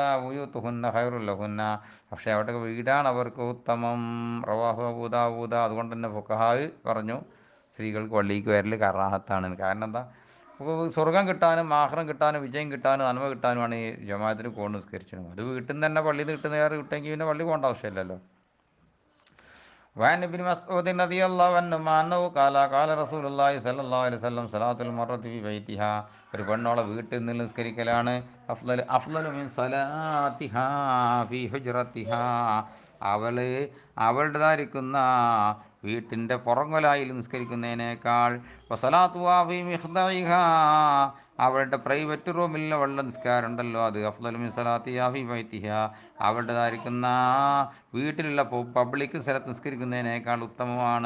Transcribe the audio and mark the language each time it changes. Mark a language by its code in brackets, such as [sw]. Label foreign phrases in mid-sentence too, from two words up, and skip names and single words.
[ar] بيوتهن خير لهن, [ml] പക്ഷേ അവിടെ വീടാണ് അവർക്ക് ഉത്തമം. [ar] رواه أبو داود. [ml] അതുകൊണ്ട് തന്നെ ഫുഖഹാ പറഞ്ഞു സ്ത്രീകൾക്ക് പള്ളിക്ക് വരൽ കറാഹത്താണ്. കാരണം എന്താ? സ്വർഗം കിട്ടാനും ആഖിറം കിട്ടാനും വിജയം കിട്ടാനും നന്മ കിട്ടാനുമാണ് ഈ ജമാഅത്തിന് കൊണ്ട് നിസ്കരിച്ചത്. അത് വീട്ടിൽ നിന്ന് തന്നെ പള്ളിയിൽ നിന്ന് കിട്ടുന്ന കിട്ടുമെങ്കിൽ പിന്നെ പള്ളി പോകേണ്ട ആവശ്യമില്ലല്ലോ. [ar] وعن ابن مسعود رضي الله عنهما أنه قال قال رسول الله صلى الله عليه وسلم صلاة المرأة في بيتها, [ml] ഒരു പെണ്ണോളെ വീട്ടിൽ നിന്ന് നിസ്കരിക്കലാണ് [ar] أفضل من صلاتها في حجرتها, [ml] അവളുടേതായിരിക്കുന്ന വീട്ടിൻ്റെ പുറങ്ങൊലായിൽ നിസ്കരിക്കുന്നതിനേക്കാൾ [ar] وصلاتها في مخدعها, [ml] അവളുടെ [en] private room [ml] അവളുടെ നിസ്കാരം ഉണ്ടല്ലോ, അത് [ar] أفضل من صلاتها في بيتها, [ml] അവളുടേതായിരിക്കുന്ന വീട്ടിലുള്ള പബ്ലിക് സ്ഥലത്ത് നിസ്കരിക്കുന്നതിനേക്കാൾ ഉത്തമമാണ്.